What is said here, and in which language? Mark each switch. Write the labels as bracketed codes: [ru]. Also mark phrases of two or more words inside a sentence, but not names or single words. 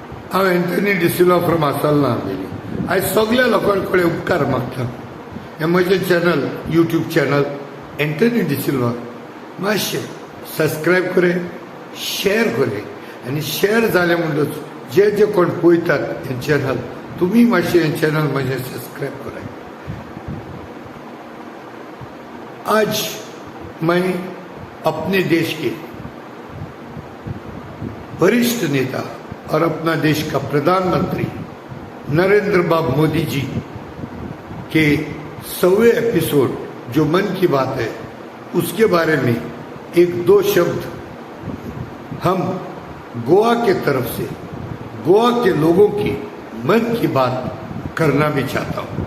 [kok] हांव एंथनी डिसिल्वा फ्रॉम आसालना आमिली। आयज सगळ्या लोकां कडेन उपकार मागता, हें म्हजें चॅनल, यूट्यूब चॅनल एंथनी डिसिल्वा, मातशें सबस्क्रायब करे, शेअर करे, आनी शेअर जालें म्हणटच जे जे कोण पळयतात हें चॅनल, तुमी मातशें हें चॅनल म्हजें सबस्क्रायब कराय। [hi] आज मैं अपने देश के वरिष्ठ नेता और अपना देश का प्रधानमंत्री नरेंद्र बाबू मोदी जी के 100वें एपिसोड जो मन की बात है उसके बारे में एक दो शब्द हम गोवा के तरफ से गोवा के लोगों की मन की बात करना भी चाहता हूं।